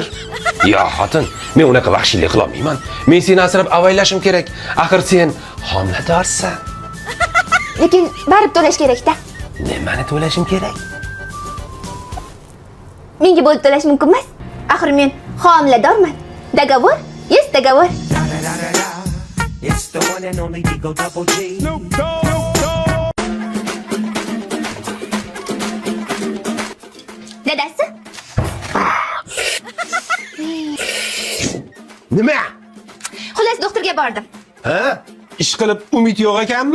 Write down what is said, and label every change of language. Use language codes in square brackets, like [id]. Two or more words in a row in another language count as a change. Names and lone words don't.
[uz] Yo xotin, men unaqa vahshiylik qila olmayman. Men seni asrab avaylashim kerak. Axir sen homiladorsan. Lekin barib to'lash kerak-da. Nimani to'lashim kerak? Menga bo'lib to'lash mumkin emas. Axir men homiladorman. [ru] Договор есть договор. [en] It's the one and only Digo Double G. [uz] Dadasi? Nima? Xullas doktorga bordim. Ha? Ish qilib umid yo'q ekanmi?